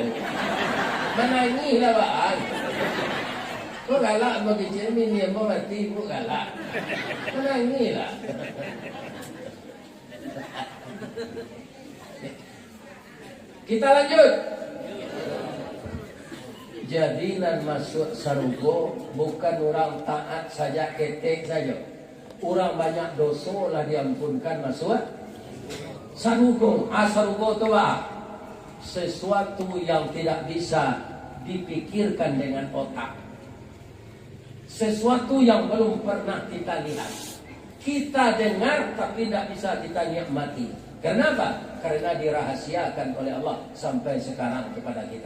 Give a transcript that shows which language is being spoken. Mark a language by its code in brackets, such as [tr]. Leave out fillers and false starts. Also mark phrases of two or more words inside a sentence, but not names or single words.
[id] Menangis lah bang. [min] Kau galak bagi cermin dia mau mati pun galak. [id] Menangis lah. Kita lanjut. Jadilah masuk sarugo bukan orang taat saja ketek saja. Orang banyak dosa lah diampunkan masuk sarugo. Sarugo tu sesuatu yang tidak bisa dipikirkan dengan otak. Sesuatu yang belum pernah kita lihat. Kita dengar tapi tidak bisa kita nikmati. Kenapa? Karena dirahasiakan oleh Allah sampai sekarang kepada kita.